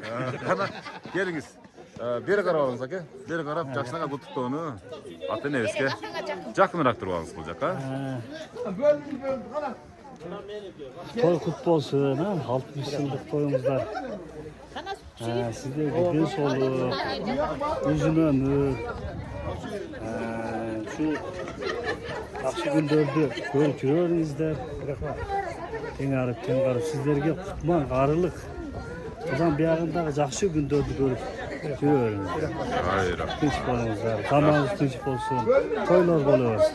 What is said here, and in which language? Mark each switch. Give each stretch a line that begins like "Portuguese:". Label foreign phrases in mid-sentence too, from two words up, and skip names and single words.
Kyrgyz: Кана келиңиз. Бери карабаңыз аке. Бери карап жакшынака куттуктоону ата-энебизге жакыныраак туруп бул жака. Той кут болсун, 60 жылдык тоюңуздар. Сиздерге ден соолук, узун өмүр, шу жакшы күндөрдү көрүп жүрөңүздөр. Тең арып сиздерге кутман карылык. Одан биягындагы жакшы күндөрдү көрүп жүрөңүздөр. Тынч болуңуздар, тамагыңыз тынч болсун, тойлор боло берсин.